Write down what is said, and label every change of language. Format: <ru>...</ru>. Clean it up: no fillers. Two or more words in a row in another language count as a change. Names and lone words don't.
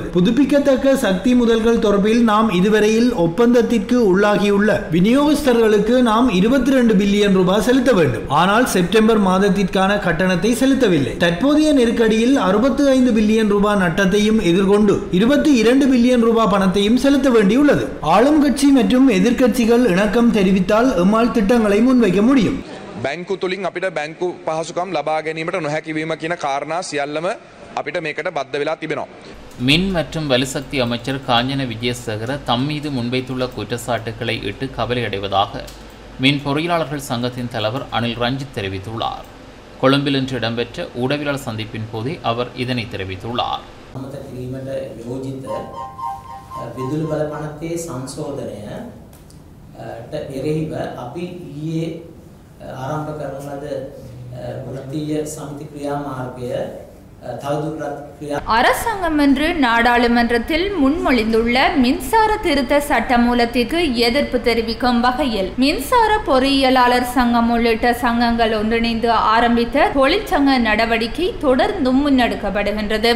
<ta>புதுப்பிக்கத்தக்க சக்தி முதல்கள் தொடர்பில் நாம் இதுவரையில் ஒப்பந்தத்திற்கு உள்ளாகியுள்ள விநியோகஸ்தர்களுக்கு நாம் 22 பில்லியன் ரூபாய் செலுத்த வேண்டும். ஆனால் செப்டம்பர் மாதத்திற்கான கட்டணத்தை செலுத்தவில்லை. தற்போதைய நெருக்கடியில் 65 பில்லியன் ரூபாய் நட்டத்தையும் எதிர்கொண்டு 22 பில்லியன் ரூபாய் பணத்தையும் செலுத்த வேண்டியுள்ளது. ஆளும் கட்சி மற்றும் எதிர்க்கட்சிகள் இணக்கம் தெரிவித்தால் எம்மால் திட்டங்களை முன்வைக்க முடியும்.</ta> <si>බැංකු තුලින් අපිට බැංකු පහසුකම් ලබා ගැනීමට නොහැකි වීම කියන කාරණා සියල්ලම අපිට මේකට බද්ධ වෙලා තිබෙනවා.</si> <ta>மின் மற்றும் வலுசக்தி அமைச்சர் காஞ்சன விஜயசேகர தம் மீது முன்வைத்துள்ள குற்றச்சாட்டுகளை இட்டு கவலையடைவதாக மின் பொறியாளர்கள் சங்கத்தின் தலைவர் அனில் ரஞ்சித் தெரிவித்துள்ளார். கொழும்பில் இன்று இடம்பெற்ற ஊடகவியலாளர் சந்திப்பின் போதே அவர் இதனை தெரிவித்துள்ளார்.</ta> <si>විදුලි බල පනතේ සංශෝධනයට එරෙහිව අපි ඊයේ ආරම්භ කරන ලද වෘත්තීය සමිති ක්‍රියාමාර්ගය</si> <ta>அரசாங்கம் என்று நாடாளுமன்றத்தில் முன்மொழிந்துள்ள மின்சார திருத்த சட்ட மூலத்திற்கு எதிர்ப்பு தெரிவிக்கும் வகையில் மின்சார பொறியியலாளர் சங்கம் உள்ளிட்ட சங்கங்கள் ஒன்றிணைந்து ஆரம்பித்த தொழிற்சங்க நடவடிக்கை தொடர்ந்தும் முன்னெடுக்கப்படுகின்றது.</ta>